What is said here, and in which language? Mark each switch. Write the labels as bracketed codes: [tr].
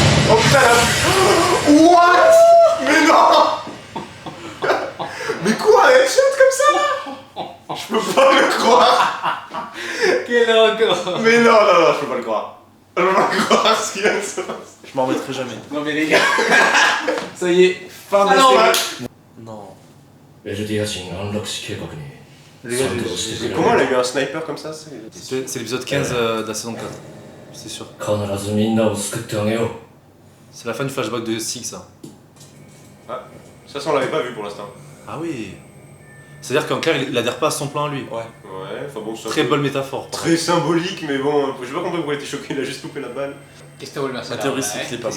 [fr] Oh putain, là. [en] What? [fr] Mais non! Mais quoi? Un headshot comme ça là? Je peux pas le croire! [es] Qué loco. [fr] Mais non, non, non, je peux pas le croire. Je peux pas le croire ce qui vient de se passer. Je m'en remettrai jamais. Non mais les gars. Ça y est, fin de la Alors, série. Non. [ja] ベジュディア人安楽死計画に [fr] Les gars, [ja] 賛同してくれる [fr] Comment elle a eu un sniper comme ça? c'est l'épisode 15 de la saison 4. C'est sûr. [ja] 必ずみんなを救ってあげよう [fr] C'est la fin du flashback de Six, ça. Ah, ça, on l'avait pas vu pour l'instant. Ah oui. C'est-à-dire qu'en clair, il adhère pas à son plan à lui. Ouais, enfin bon, ça. Très bonne métaphore. Très symbolique, mais bon, j'ai pas compris pourquoi il était choqué, il a juste loupé la balle. Qu'est-ce que tu veux me Ma théorie, c'est qu'il est pas Qu'est-ce